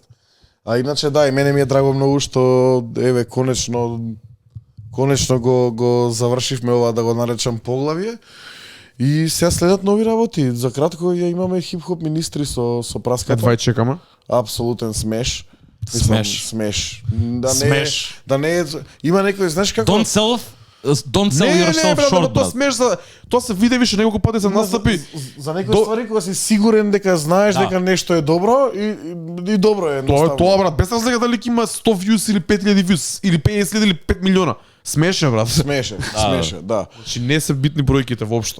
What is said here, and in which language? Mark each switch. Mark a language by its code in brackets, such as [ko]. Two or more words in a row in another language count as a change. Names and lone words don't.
[mk] А иначе да, и мене ми е драго многу што еве конечно го завршивме ова да го наречам поглавје. И сега следат нови работи. За кратко ја имаме хип-хоп министри со праската. Едва чекаме. Апсолутен смеш. Смеш. Смеш. Да не е има некој, знаеш како? [en] Don't sell yourself [mk] брат, [en] short, [mk] тоа брат. смеш тоа се виде више неколку пати се настапи. За некои ствари кога си сигурен дека знаеш Да. дека нешто е добро и добро е Тоа едноставно. е тоа, брат, без разлика дали ќе има 100 views или 5000 views или 50 или 5 милиона. Смешно, брат. Смеше, да. Значи не се битни бројките воопшто.